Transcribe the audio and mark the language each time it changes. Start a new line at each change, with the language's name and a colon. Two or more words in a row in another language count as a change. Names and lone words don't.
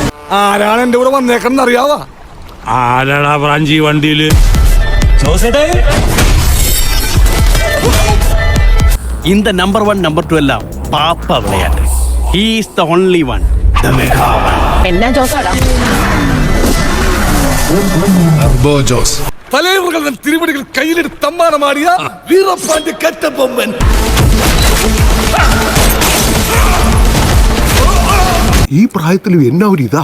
Malayalam: ആരാണ് എന്റെ കൂടെ വന്നേക്കെന്ന് അറിയാവാ? ആരാടാ ബ്രാഞ്ചി വണ്ടിയില്?
Tamil: இந்த நம்பர் 1 நம்பர் 2 எல்லாம் பாப்பா விளையாட்டு.
English: He is the only one, the mega one.
Malayalam: എന്നാ ജോസാടാ? ജോസ് തലമുറകളുടെ തിരുവടികൾ കയ്യിലെടുത്ത് തമ്മാനമാടിയ വീരപ്പാണ്ടി കറ്റബൊമ്മൻ. ഈ പ്രായത്തിലും എന്നാ ഒരു ഇതാ.